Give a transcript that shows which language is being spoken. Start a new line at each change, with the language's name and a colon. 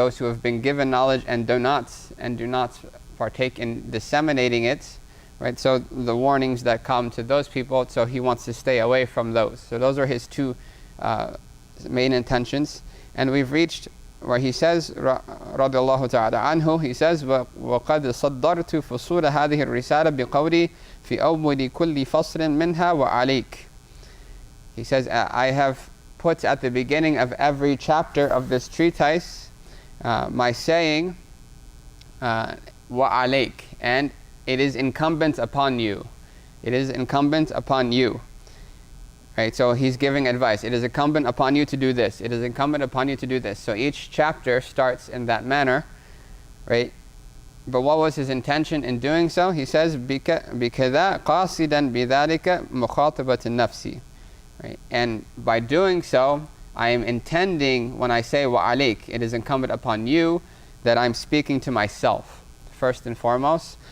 English: Those who have been given knowledge and do not partake in disseminating it, right? So the warnings that come to those people, so he wants to stay away from those. So those are his two main intentions. And we've reached where he says,
Arabic: radiyallahu ta'ala anhu, he says, وَقَدْ صَدَّرْتُ فُصُولَ هَذِهِ الرِّسَالَةِ بِقَوْلِي فِي أَوْلِ كُلِّ فَصْلٍ مِنْهَا وَعَلَيْكَ.
English: He says, I have put at the beginning of every chapter of this treatise my saying, وَعَلَيْكَ, and it is incumbent upon you. It is incumbent upon you. Right, so he's giving advice. It is incumbent upon you to do this. It is incumbent upon you to do this. So each chapter starts in that manner, right? but what was his intention in doing so? He says,
Arabic: بِكَذَا قَاصِدًا بِذَلِكَ مُخَاطِبَةِ النَّفْسِ.
English: Right? And by doing so, I am intending, when I say وَعَلَيْكَ, it is incumbent upon you that I'm speaking to myself, first and foremost.